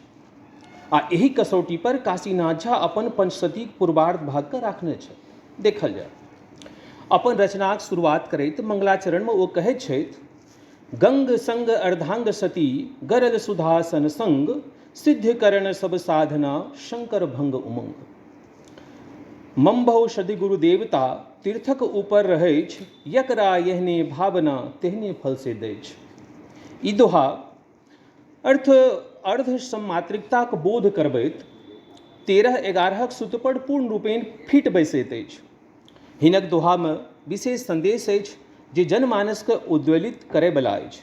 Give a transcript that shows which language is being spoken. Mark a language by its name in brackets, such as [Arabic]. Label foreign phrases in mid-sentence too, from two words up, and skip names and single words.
[Maithili] आ एही कसौटी पर काशीनाथ झा अपन पंचसतीक पूर्वार्ध भाग के राखने छथि। देखल जाय, अपन रचनाक शुरुआत करैत मंगलाचरण में ओ कहैत छथि, गंग संग अर्धांग सती गरल सुधासन संग, सिद्ध करण सब साधना शंकर भंग उमंग। मंभौ सदि गुरु देवता तीर्थक ऊपर रहैछ, यकरा यहने भावना तेहने फल से दैछ। ई दोहा अर्ध सम्मात्रिकताक बोध करबैत 13-11 सूत्र पर पूर्ण रूपेण फिट बैसैत अछि। हिनक दोहा में विशेष संदेश अछि जे जनमानस के उद्वेलित करय बला अछि।